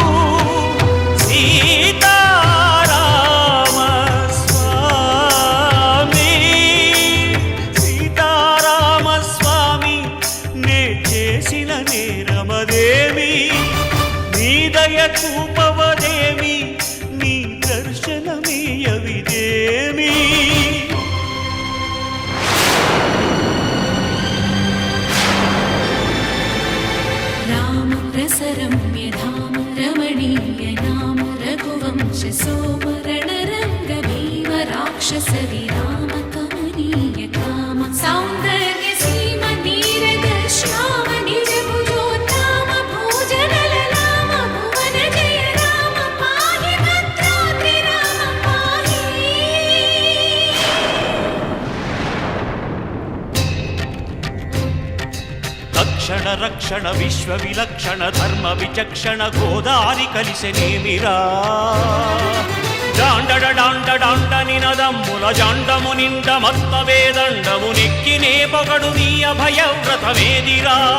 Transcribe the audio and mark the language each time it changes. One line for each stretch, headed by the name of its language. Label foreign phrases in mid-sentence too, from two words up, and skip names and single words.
Telugu: సీతారామ స్వామి సీతారామ స్వామి నే చేసిన నేరమదేమి నీ దయ చూపవదేమి నీ దర్శనమీయవిదేమి
Sanskrit: रम्यधाम रमणीय नाम रघुवंश सोम रणरंग भीम राक्षस विराम कमनीय काम सौंदर्य सीम नीरद श्याम निज भुजोत्तम भोजन ललाम भुवन जय राम पाहि भद्राद्रि राम पाहि
Telugu: రక్షణ రక్షణ విశ్వ విలక్షణ ధర్మ విచక్షణ గోదారి కలిసెనేమిరా డాండడ డాండ డాండ నినదమ్ముల జాండము నిండ మత్త వేదండము నెక్కినే పొగడు నీ అభయవ్రతమేదిరా